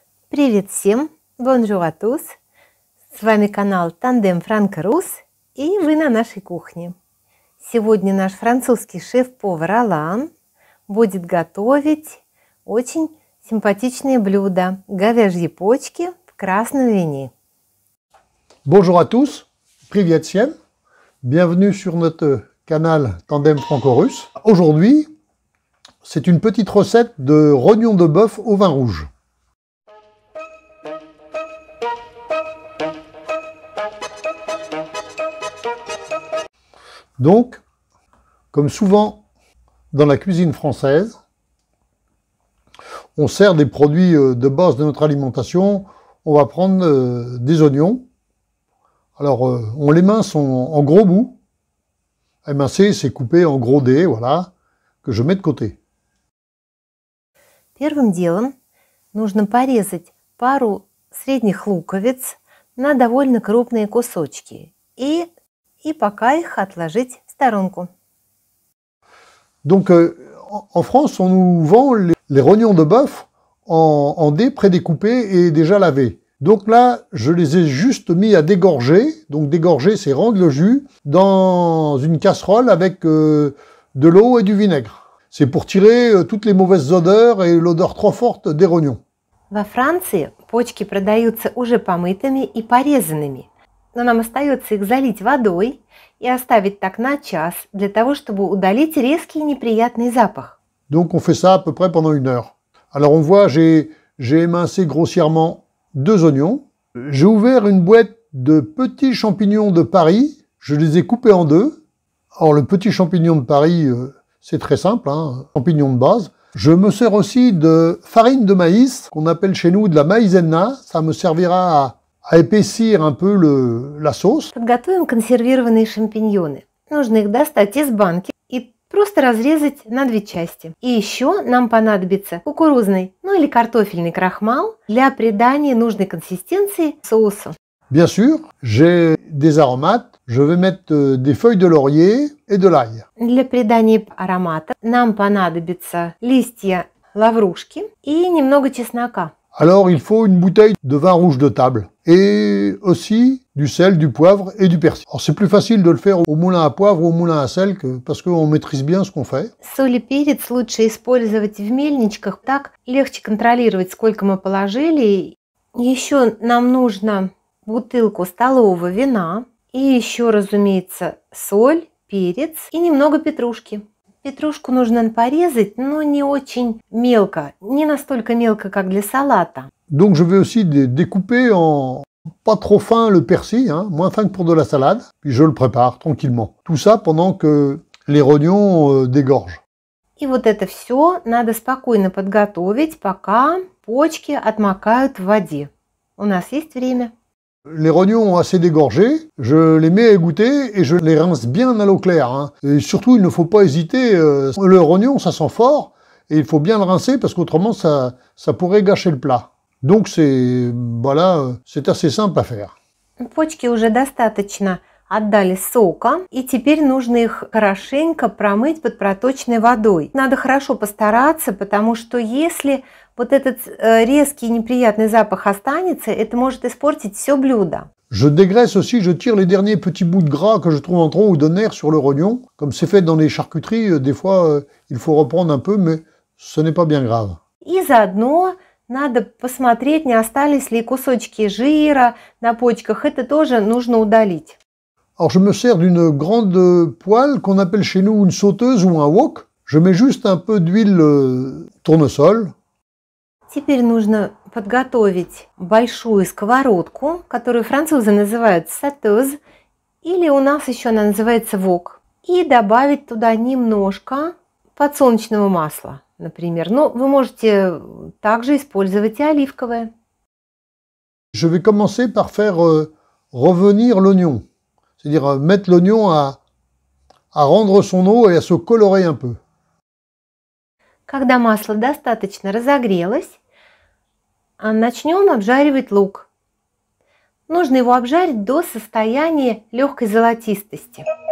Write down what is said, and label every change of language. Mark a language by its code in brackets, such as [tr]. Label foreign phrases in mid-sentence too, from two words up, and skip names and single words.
[ru] Привет всем! [fr] Bonjour à tous! [ru] С вами канал Тандем Франко-Рус, и вы на нашей кухне. Сегодня наш французский шеф-повар Алан будет готовить очень симпатичные блюда – говяжьи почки в красном вине. [fr] Bonjour à tous, [ru] Привет всем! [fr] Bienvenue sur notre canal Tandem Franco-Russe. Aujourd'hui, c'est une petite recette de rognons de bœuf au vin rouge. Donc, comme souvent dans la cuisine française, on sert des produits de base de notre alimentation. On va prendre des oignons. Alors, on l'émince en gros bouts. Émincer, c'est couper en gros dés, voilà, que je mets de côté. [ru] Первым делом нужно порезать пару средних луковиц на довольно крупные кусочки и пока их отложить в сторонку. [fr] Donc, en France, on nous vend les rognons de bœuf en dés prédécoupés et déjà lavés. Donc là, je les ai juste mis à dégorger. Donc dégorger, c'est rendre le jus dans une casserole avec de l'eau et du vinaigre. C'est pour tirer toutes les mauvaises odeurs et l'odeur trop forte des rognons. [ru] Во Франции почки продаются уже помытыми и порезанными, но нам остается их залить водой и оставить так на час для того, чтобы удалить резкий неприятный запах. [fr] Donc on fait ça à peu près pendant 1 heure. Alors on voit, j'ai émincé grossièrement 2 oignons. J'ai ouvert une boîte de petits champignons de Paris. Je les ai coupés en 2. Alors le petit champignon de Paris, c'est très simple, hein, champignon de base. Je me sers aussi de farine de maïs, qu'on appelle chez nous de la maïzena. Ça me servira à épaissir un peu la sauce. [ru] Подготовим консервированные шампиньоны. Нужно их достать из банки и просто разрезать на 2 части. И еще нам понадобится кукурузный, или картофельный крахмал для придания нужной консистенции соусу. [fr] Bien sûr, j'ai des aromates. Je vais mettre des feuilles de laurier et de l'ail. [ru] Для придания аромата нам понадобятся листья лаврушки и немного чеснока. [fr] Alors, il faut une bouteille de vin rouge de table et aussi du sel, du poivre et du persil. Alors, c'est plus facile de le faire au moulin à poivre ou au moulin à sel parce qu'on maîtrise bien ce qu'on fait. [ru] Соль и перец лучше использовать в мельничках, так легче контролировать, сколько мы положили. Еще нам нужно бутылку столового вина и еще, разумеется, соль, перец и немного петрушки. Петрушку нужно порезать, но не очень мелко, не настолько мелко, как для салата. [fr] Donc je vais aussi découper en pas trop fin le persil, hein, moins fin que pour de la salade, puis je le prépare tranquillement. Tout ça pendant que les rognons dégorgent. [ru] И вот это все надо спокойно подготовить, пока почки отмокают в воде. У нас есть время. [fr] Les rognons assez dégorgés, je les mets à égoutter et je les rince bien à l'eau claire. Hein. Et surtout, il ne faut pas hésiter, le rognon, ça sent fort, et il faut bien le rincer parce qu'autrement, ça pourrait gâcher le plat. Donc, c'est assez simple à faire. [ru] Почки уже достаточно отдали сока, и теперь нужно их хорошенько промыть под проточной водой. Надо хорошо постараться, потому что если вот этот резкий неприятный запах останется, это может испортить все блюдо. [fr] Je dégraisse aussi, je tire les derniers petits bouts de gras que je trouve en trop ou de nerfs sur le rognon. Comme c'est fait dans les charcuteries, des fois, il faut reprendre un peu, mais ce n'est pas bien grave. [ru] И заодно надо посмотреть, не остались ли кусочки жира на почках. Это тоже нужно удалить. [fr] Alors je me sers d'une grande poêle qu'on appelle chez nous une sauteuse ou un wok. Je mets juste un peu d'huile tournesol. [ru] Теперь нужно подготовить большую сковородку, которую французы называют сатеуз, или у нас еще она называется вок, и добавить туда немножко подсолнечного масла, например. Но вы можете также использовать и оливковое. [fr] Je vais commencer par faire revenir l'oignon. C'est-à-dire mettre l'oignon à rendre son eau et à se colorer un peu. [ru] Когда масло достаточно разогрелось, начнем обжаривать лук. Нужно его обжарить до состояния легкой золотистости.